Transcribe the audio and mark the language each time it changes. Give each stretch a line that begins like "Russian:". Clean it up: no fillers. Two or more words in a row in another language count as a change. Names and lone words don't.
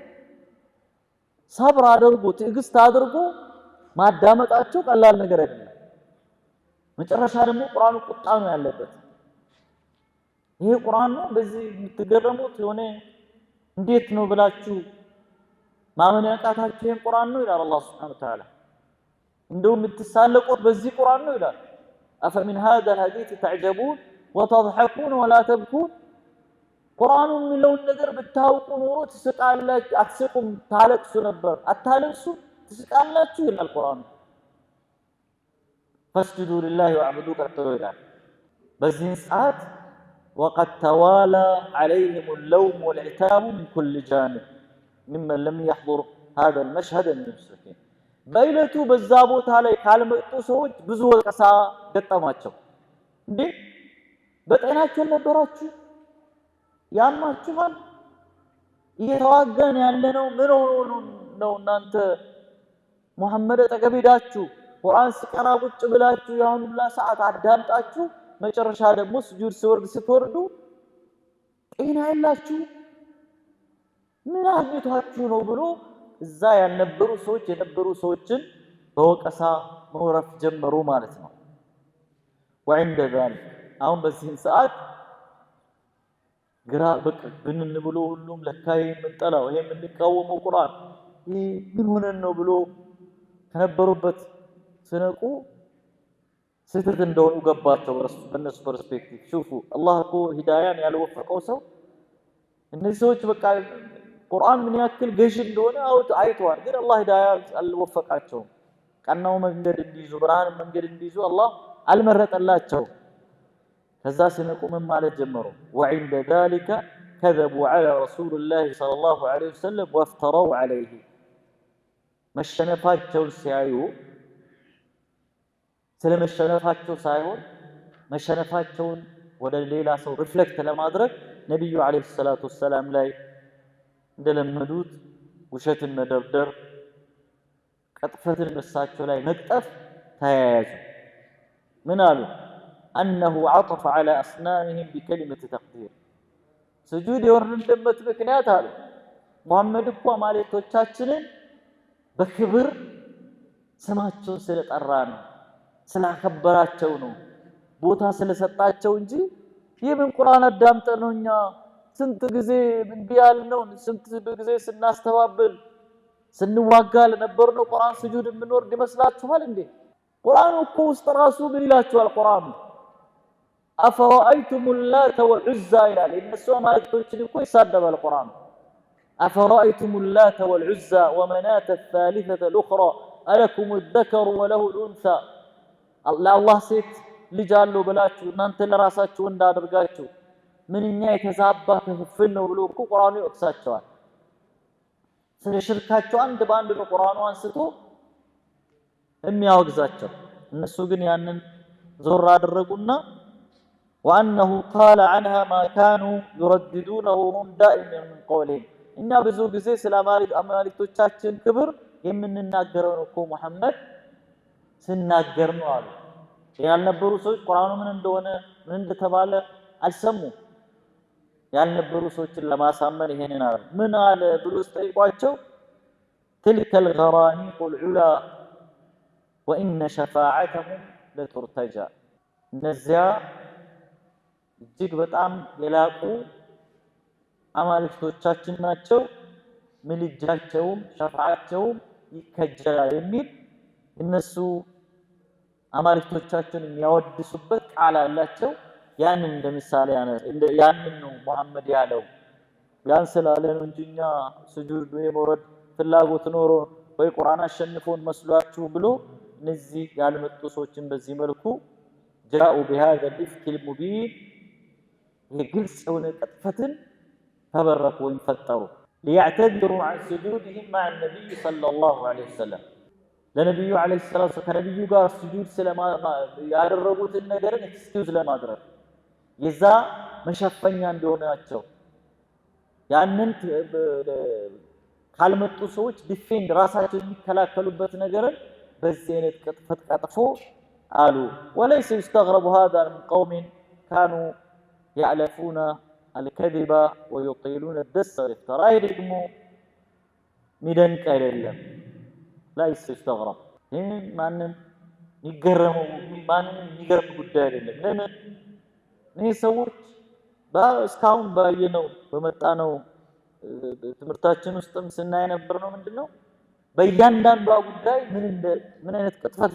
Amharic: ሰብር አድርጎ ትዕግስት አድርጎ ማዳመጣቸው ቀላል ነገር አይደለም መጨረሻ ደግሞ ቁርአኑ ቁጣ ነው ያለበት ይሄ ቁርአን ነው በዚህ የምትገረሙት ሆነ እንዴት ነው ብላችሁ ማመን ያቃታችሁ ይሄን ቁርአን ነው ይላል አላህ
Arabic: سبحانه وتعالى
Amharic: እንደው የምትሳለቁት በዚህ ቁርአን ነው ይላል
Arabic: أفمن هذا الحديث تعجبون وتضحكون ولا تبكون
Amharic: قرآن የሚለውን ነገር ብታውቁ ኖሮ ትስቃላችሁ አትስቁም ታለቅሱ ነበር አታለቅሱ ትስቃላችሁ ይላል ቁርአን
Arabic: فاسجدوا لله واعبدوا
Amharic: ቀጥሎ ይላል በዚህ ሰዓት
Arabic: وقد توالى عليهم اللوم والعتاب من كل جانب ممن لم يحضر هذا المشهد المسكين
Amharic: በእለቱ በዛ ቦታ ላይ ካልመጡ ሰዎች ብዙ ወቀሳ ገጠማቸው እንዴ በጤናቸው ነበራችሁ ያማችኋል እየተዋጋን ያለነው ምን ሆኖ ነው እናንተ መሐመድ ተቀበዳችሁ ቁርአን ሲቀራ ቁጭ ብላችሁ ያን ሁላ ሰዓት አዳምጣችሁ መጨረሻ ደግሞ ስጁድ ስትወርዱ ጤና ያላችሁ ምን አግኝቷችሁ ነው ብሎ እዛ ያልነበሩ ሰዎች የነበሩ ሰዎችን በወቀሳ መውረፍ ጀመሩ ማለት ነው
Arabic: وعند ذلك
Amharic: አሁን በዚህ ሰዓት ግራ በቃ ብንን ብሎ ሁሉም ለካይ ምንጠላው ይሄ የምንቃወመው ቁርአን ምን ሆነን ነው ብሎ ከነበሩበት ስነቁ ስህተት እንደሆኑ ገባቸው በነሱ ፐርስፔክቲቭ ሹፉ አላህ እኮ ሂዳያን ያልወፈቀው ሰው እነዚህ ሰዎች በቃ ቁርአን ምን ያክል ገዥ እንደሆነ አይተዋል ግን አላህ ሂዳያ አልወፈቃቸው ቀናው መንገድ እንዲይዙ ብርሃን መንገድ እንዲይዙ አላህ አልመረጠላቸው ከዛ ሲነቁ ምን ማለት ጀመሩ
Arabic: وعند ذلك كذبوا على رسول الله صلى الله عليه وسلم وافتروا عليه
Amharic: መሸነፋቸው ሲያዩ ስለመሸነፋቸው ሳይሆን መሸነፋቸውን ወደ ሌላ ሰው ሪፍሌክት ለማድረግ ነብዩ
Arabic: عليه الصلاة والسلام
Amharic: ላይ እንደለመዱት ውሸትን መደርደር ቀጥፈትን በሳቸው ላይ መቅጠፍ ተያያዙ ምን አሉ
Arabic: انه عطف على اصنامهم بكلمه تقدير سجود
Amharic: የወረደበት ምክንያት አሉ መሐመድ እኮ ማለቶቻችንን በክብር ስማቸውን ስለጠራ ነው፣ ስላከበራቸው ነው፣ ቦታ ስለሰጣቸው እንጂ የምን ቁርአን አዳምጠን ነው እኛ ስንት ጊዜ እምቢ ያልነውን ስንት ጊዜ ስናስተባብል ስንዋጋ ለነበርነው ቁርአን ስጁድ የምንወርድ ይመስላችኋል እንዴ? ቁርአኑ እኮ ውስጥ ራሱ ምን ይላችኋል? ቁርአኑ
Arabic: أفرأيتم اللات والعزى
Amharic: ይላል። የእነሱ አማልክቶችን እኮ ይሳደባል ቁርአኑ።
Arabic: أفرأيتم اللات والعزى ومناة الثالثة الأخرى ألكم الذكر وله الأنثى
Amharic: ለአላህ ሴት ልጅ አለው ብላችሁ እናንተ ለራሳችሁ እንዳደርጋችሁ ምንኛ የተዛባ ክፍል ነው ብሎ እኮ ቁርአኑ ይወቅሳቸዋል። ስለ ሽርካቸው አንድ በአንድ ነው ቁርአኑ አንስቶ የሚያወግዛቸው። እነሱ ግን ያንን ዞር አደረጉና
Arabic: وأنه قال عنها ما كانوا يرددونه هم دائما من قولهم
Amharic: እኛ ብዙ ጊዜ ስለ አማልክቶቻችን ክብር የምንናገረው ነው እኮ መሐመድ ስናገር ነው አሉ። ያልነበሩ ሰዎች ቁርአኑ ምን እንደሆነ ምን እንደተባለ አልሰሙም። ያልነበሩ ሰዎችን ለማሳመን ይሄንን አሉ። ምን አለ ብሎ ጠይቋቸው
Arabic: تلك الغرانيق العلا وإن شفاعتهم لترتجى
Amharic: እነዚያ እጅግ በጣም የላቁ አማልክቶቻችን ናቸው፣ ምልጃቸውም ሸፋዓቸውም ይከጀላል የሚል እነሱ አማልክቶቻችን የሚያወድሱበት ቃል አላቸው። ያንን እንደምሳሌ ያንን ነው መሐመድ ያለው። ያን ስላለ ነው እንጂ እኛ ስጁድ ወይ መውረድ ፍላጎት ኖሮ ወይ ቁርአን አሸንፎን መስሏችሁ ብሎ እነዚህ ያልመጡ ሰዎችን በዚህ መልኩ ጃኡ
Arabic: بهذا الإفك المبين
Amharic: ግልጽ የሆነ ቅጥፈትን ተበረኩ ወይም ፈጠሩ።
Arabic: ليعتذروا عن سجودهم مع النبي صلى الله عليه وسلم
Amharic: ለነብዩ
Arabic: عليه الصلاة
Amharic: ከነብዩ ጋር ስጁድ ያደረጉትን ነገርን ኤክስኪውዝ ለማድረግ የዛ መሸፈኛ እንደሆናቸው ያንን ካልመጡ ሰዎች ዲፌንድ ራሳቸው የሚከላከሉበት ነገርን በዚህ አይነት ቅጥፈት ቀጥፎ አሉ።
Arabic: وليس يستغرب هذا من قوم كانوا يعلفون الكذب ويطيلون الدس والافتراء
Amharic: ደግሞ ሚደንቅ አይደለም።
Arabic: ليس يستغرب
Amharic: ይሄን ማንም ይገረመው ማንም ይገርም ጉዳይ አይደለም። ለምን እነዚህ ሰዎች እስካሁን ባየነው በመጣነው ትምህርታችን ውስጥም ስናይ ነበር ነው ምንድነው በእያንዳንዷ ጉዳይ ምን አይነት ቅጥፈት